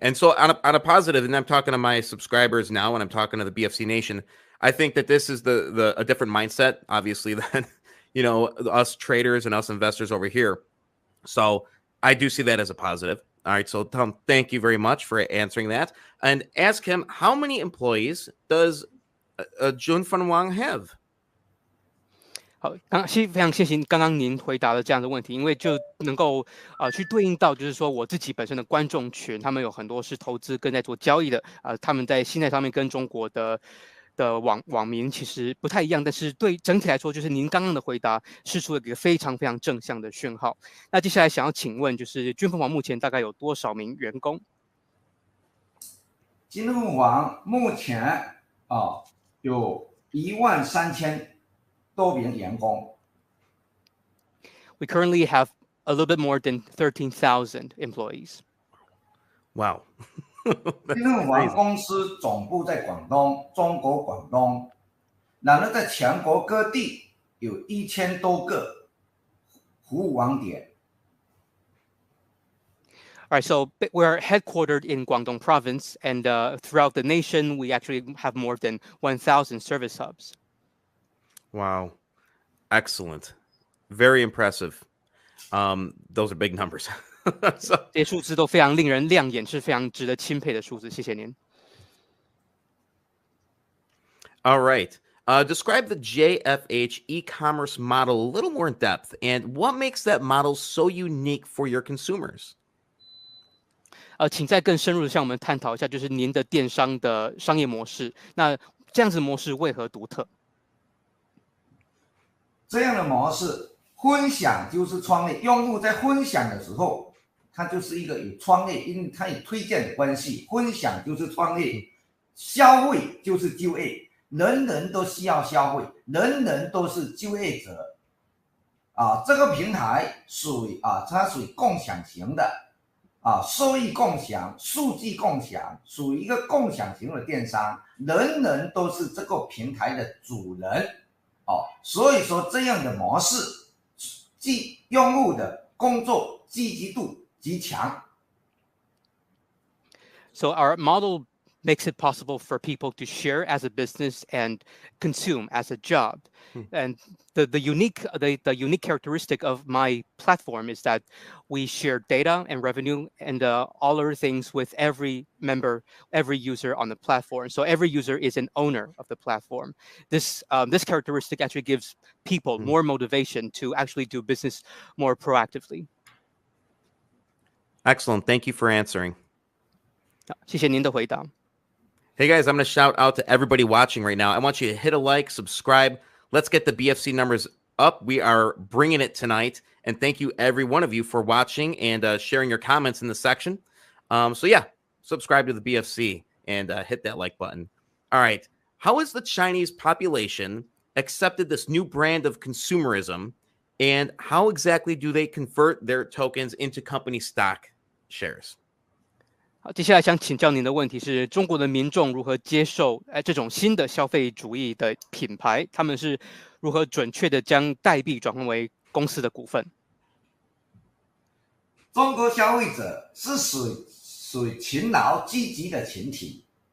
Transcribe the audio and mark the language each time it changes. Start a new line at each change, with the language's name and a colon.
English: And so on a positive, and I'm talking to my subscribers now and I'm talking to the BFC Nation, I think that this is a different mindset, obviously, than, us traders and us investors over here. So I do see that as a positive. All right. So Tom, thank you very much for answering that. And ask him, how many employees does Jun Fung Wang have?
Chinese: 好，非常谢谢刚刚您回答的这样的问题，因为就能够去对应到，就是说我自己本身的观众群，他们有很多是投资跟在做交易的，他们在心态上面跟中国的网民其实不太一样，但是对整体来说，就是您刚刚的回答释出了一个非常非常正向的讯号。那接下来想要请问，就是军凤凰目前大概有多少名员工？金凤凰目前有13000多名员工。
English: We currently have a little bit more than 13,000 employees. Wow.
Chinese: 金凤凰公司总部在广东，中国广东，然后在全国各地有1000多个服务网点。
English: All right, so we're headquartered in Guangdong province, and throughout the nation, we actually have more than 1,000 service hubs. Wow. Excellent. Very impressive. Those are big numbers.
Chinese: 这些数字都非常令人亮眼，是非常值得钦佩的数字。谢谢您。
English: All right. Describe the JFH e-commerce model a little more in depth, and what makes that model so unique for your consumers?
Chinese: 请再更深入的向我们探讨一下，就是您的电商的商业模式。那这样子的模式为何独特？这样的模式，分享就是创业。用户在分享的时候，他就是一个有创业，因为他有推荐的关系。分享就是创业，消费就是就业，人人都需要消费，人人都是就业者。这个平台属于它属于共享型的。收益共享、数据共享，属于一个共享型的电商，人人都是这个平台的主人。所以说这样的模式，即用户的工作积极度极强。
English: So our model makes it possible for people to share as a business and consume as a job. And the unique characteristic of my platform is that we share data and revenue and all other things with every member, every user on the platform. So every user is an owner of the platform. This characteristic actually gives people more motivation to actually do business more proactively. Excellent. Thank you for answering.
Chinese: 谢谢您的回答。
English: Hey guys, I'm going to shout out to everybody watching right now. I want you to hit a like, subscribe. Let's get the BFC numbers up. We are bringing it tonight. And thank you, every one of you, for watching and sharing your comments in the section. So yeah, subscribe to the BFC and hit that like button. All right. How has the Chinese population accepted this new brand of consumerism? And how exactly do they convert their tokens into company stock shares?
Chinese: 好，接下来想请教您的问题是：中国的民众如何接受这种新的消费主义的品牌？他们是如何准确的将代币转换为公司的股份？中国消费者是属于勤劳积极的群体。